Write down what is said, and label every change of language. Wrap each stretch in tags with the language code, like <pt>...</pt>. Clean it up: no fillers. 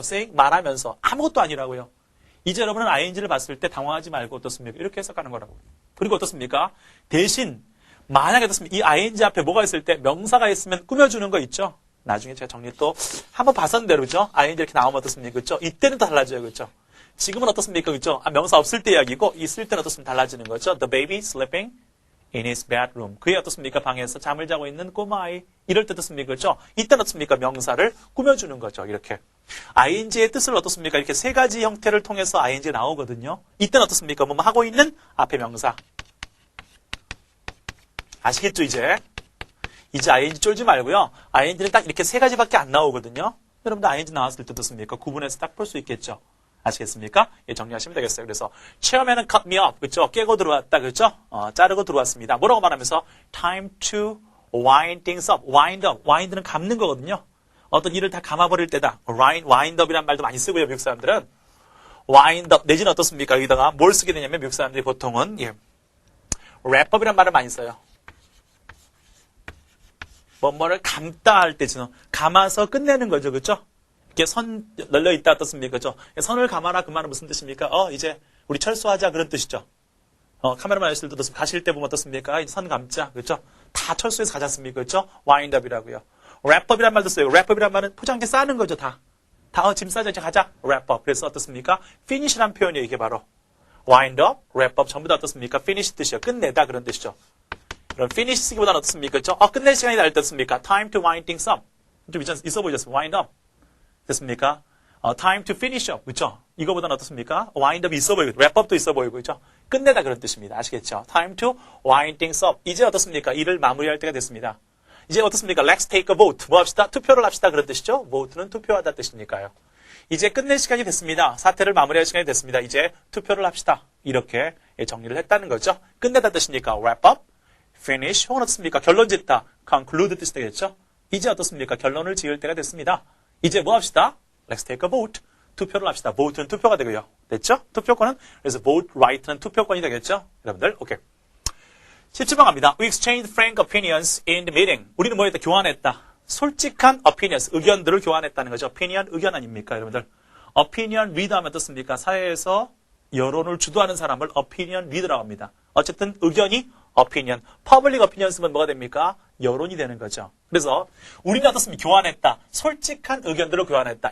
<ko>saying 말하면서 아무것도 아니라고요. 이제 여러분은 ing를 봤을 때 당황하지 말고 어떻습니까? 이렇게 해석하는 거라고. 그리고 어떻습니까? 대신 만약에 어떻습니까? 이 ing 앞에 뭐가 있을 때 명사가 있으면 꾸며주는 거 있죠? 나중에 제가 정리 또 한번 봤었는데 그렇죠? ing 이렇게 나오면 어떻습니까? 그렇죠? 이때는 또 달라져요. 그렇죠? 지금은 어떻습니까? 그렇죠? 명사 없을 때 이야기고 있을 때는 어떻습니까? 달라지는 거죠.</ko> <en>The baby sleeping in his bedroom.</en> <ko>그게 어떻습니까? 방에서 잠을 자고 있는 꼬마아이. 이럴 때 어떻습니까? 그렇죠? 이때는 어떻습니까? 명사를 꾸며주는 거죠. 이렇게. ing의 뜻을 어떻습니까? 이렇게 세 가지 형태를 통해서 ing가 나오거든요. 이때는 어떻습니까? 뭐 하고 있는 앞에 명사. 아시겠죠, 이제? 이제 ing 쫄지 말고요. ing는 딱 이렇게 세 가지밖에 안 나오거든요. 여러분들 ing 나왔을 때 어떻습니까? 구분해서 딱 볼 수 있겠죠. 아시겠습니까? 예, 정리하시면 되겠어요. 그래서 처음에는</ko> <en>cut me up,</en> <ko>그렇죠? 깨고 들어왔다, 그렇죠? 자르고 들어왔습니다. 뭐라고 말하면서</ko> <en>time to wind things up, wind up, wind는 감는 거거든요.</en> <ko>어떤 일을 다 감아버릴 때다. wind up이란 말도 많이 쓰고요, 미국 사람들은. wind up 내지는 어떻습니까? 여기다가 뭘 쓰게 되냐면 미국 사람들이 보통은 wrap up이란 말을 많이 써요. 뭐를 감다 할 때 지금 감아서 끝내는 거죠, 그렇죠? 이렇게 선 널려 있다 어떻습니까, 그렇죠? 선을 감아라 그 말은 무슨 뜻입니까? 이제 우리 철수하자 그런 뜻이죠. 카메라만 하실 때도 가실 때 보면 어떻습니까? 이제 선 감자, 그렇죠? 다 철수해서 가지 않습니까, 그렇죠? wind up이라고요. wrap up이란 말도 써요. wrap up이란 말은 포장재 싸는 거죠, 다 짐 싸자 이제 가자, wrap up. 그래서 어떻습니까? finish란 표현이에요, 이게 바로. wind up, wrap up 전부 다 어떻습니까? finish 뜻이요, 끝내다 그런 뜻이죠. 그럼 finish 쓰기보다는 어떻습니까? 그렇죠? 끝낼 시간이 날 때 어떻습니까?</ko> <en>time to wind things up.</en> <ko>좀 있어 보이죠?</ko> <en>wind up. 됐습니까? time to finish up. 그렇죠?</en> <ko>이거보다는 어떻습니까? wind up이 있어 보이고, wrap up도 있어 보이고, 그렇죠? 끝내다 그런 뜻입니다. 아시겠죠?</ko> <en>time to wind things up.</en> <ko>이제 어떻습니까? 일을 마무리할 때가 됐습니다. 이제 어떻습니까?</ko> <en>Let's take a vote.</en> <ko>뭐 합시다? 투표를 합시다. 그런 뜻이죠? vote는 투표하다 뜻이니까요. 이제 끝낼 시간이 됐습니다. 사태를 마무리할 시간이 됐습니다. 이제 투표를 합시다. 이렇게 정리를 했다는 거죠. 끝내다 뜻이니까 wrap up. finish, 혹은 어떻습니까? 결론 짓다, conclude 뜻이 되겠죠? 이제 어떻습니까? 결론을 지을 때가 됐습니다. 이제 뭐 합시다?</ko> <en>Let's take a vote.</en> <ko>투표를 합시다. vote는 투표가 되고요. 됐죠? 투표권은, 그래서 vote right는 투표권이 되겠죠? 여러분들, 오케이. 17번 갑니다.</ko> <en>We exchanged frank opinions in the meeting.</en> <ko>우리는 뭐 했다? 교환했다. 솔직한 opinions, 의견들을 교환했다는 거죠. opinion, 의견 아닙니까? 여러분들. opinion leader 하면 어떻습니까? 사회에서 여론을 주도하는 사람을 opinion leader라고 합니다. 어쨌든 의견이 opinion, public opinion 쓰면 뭐가 됩니까? 여론이 되는 거죠. 그래서 우리는 어떻습니까? 교환했다. 솔직한 의견들을 교환했다.</ko>